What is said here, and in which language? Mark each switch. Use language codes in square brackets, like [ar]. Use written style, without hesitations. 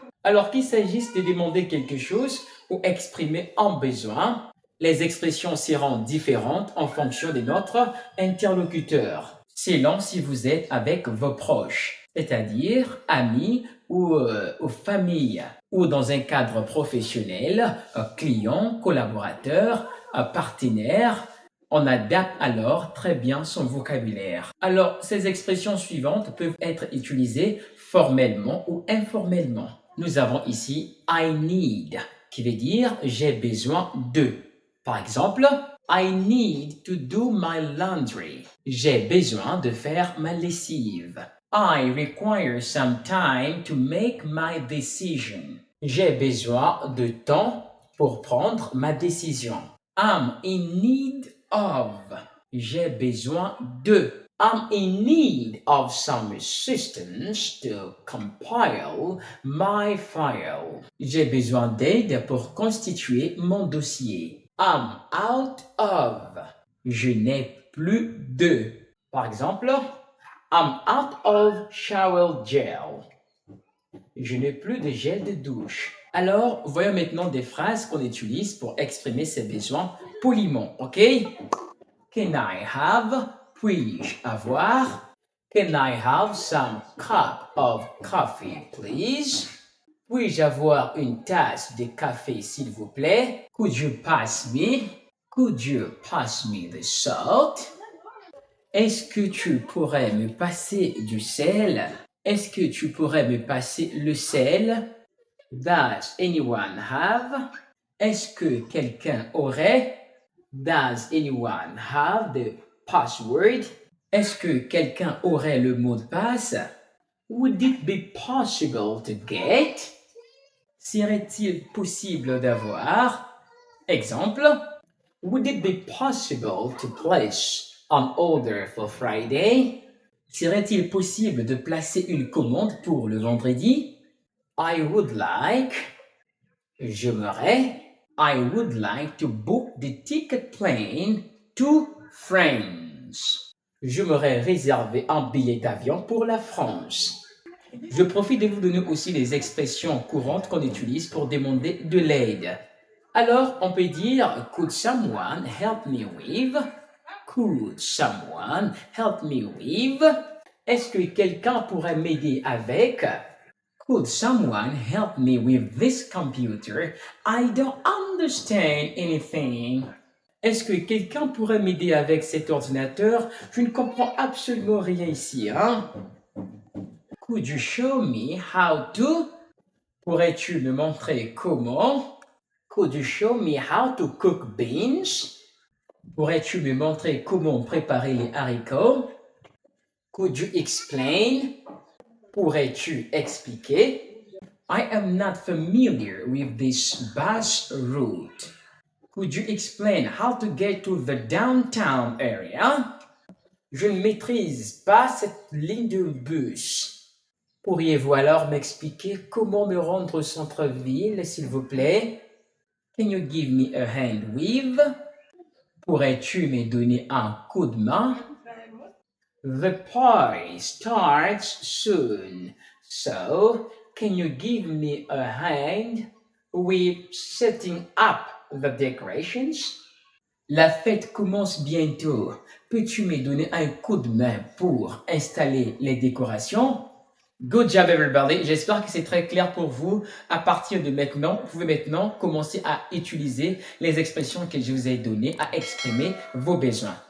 [fr] Alors qu'il s'agisse de demander quelque chose ou exprimer un besoin, les expressions seront différentes en fonction de notre interlocuteur, selon si vous êtes avec vos proches, c'est-à-dire amis ou famille, ou dans un cadre professionnel, client, collaborateur, partenaire. On adapte alors très bien son vocabulaire. Alors, ces expressions suivantes peuvent être utilisées formellement ou informellement. Nous avons ici [en] I need, [fr] qui veut dire j'ai besoin de. Par exemple, [en] I need to do my laundry. [fr] J'ai besoin de faire ma lessive. [en] I require some time to make my decision. [fr] J'ai besoin de temps pour prendre ma décision. [en] I'm in need of. [fr] J'ai besoin de. [en] I'm in need of some assistance to compile my file. [fr] J'ai besoin d'aide pour constituer mon dossier. [en] I'm out of. [fr] Je n'ai plus de. Par exemple, [en] I'm out of shower gel. [fr] Je n'ai plus de gel de douche. Alors, voyons maintenant des phrases qu'on utilise pour exprimer ses besoins poliment, ok? [en] Can I have? [fr] Puis-je avoir? [en] Can I have some cup of coffee, please? [fr] Puis-je avoir une tasse de café, s'il vous plaît? [en] Could you pass me? Could you pass me the salt? [fr] Est-ce que tu pourrais me passer du sel? Est-ce que tu pourrais me passer le sel? [en] Does anyone have? [fr] Est-ce que quelqu'un aurait? [en] Does anyone have the password? [fr] Est-ce que quelqu'un aurait le mot de passe? [en] Would it be possible to get? [fr] Serait-il possible d'avoir? Exemple. [en] Would it be possible to place an order for Friday? [fr] Serait-il possible de placer une commande pour le vendredi? [en] I would like. [fr] J'aimerais. [en] I would like to book the ticket plane to France. [fr] J'aimerais réserver un billet d'avion pour la France. Je profite de vous donner aussi les expressions courantes qu'on utilise pour demander de l'aide. Alors, on peut dire [en] Could someone help me with? Could someone help me with? [fr] Est-ce que quelqu'un pourrait m'aider avec? [en] Could someone help me with this computer? I don't understand anything. [fr] Est-ce que quelqu'un pourrait m'aider avec cet ordinateur? Je ne comprends absolument rien ici, hein? [en] Could you show me how to? [fr] Pourrais-tu me montrer comment? [en] Could you show me how to cook beans? [fr] Pourrais-tu me montrer comment préparer les haricots? [en] Could you explain? [fr] Pourrais-tu expliquer? [en] I am not familiar with this bus route. Could you explain how to get to the downtown area? [fr] Je ne maîtrise pas cette ligne de bus. Pourriez-vous alors m'expliquer comment me rendre au centre-ville, s'il vous plaît? [en] Can you give me a hand with? [fr] Pourrais-tu me donner un coup de main? [en] The party starts soon, so can you give me a hand with setting up the decorations? [fr] La fête commence bientôt. Peux-tu me donner un coup de main pour installer les décorations? [en] Good job everybody, [fr] j'espère que c'est très clair pour vous. À partir de maintenant, vous pouvez maintenant commencer à utiliser les expressions que je vous ai données, à exprimer vos besoins.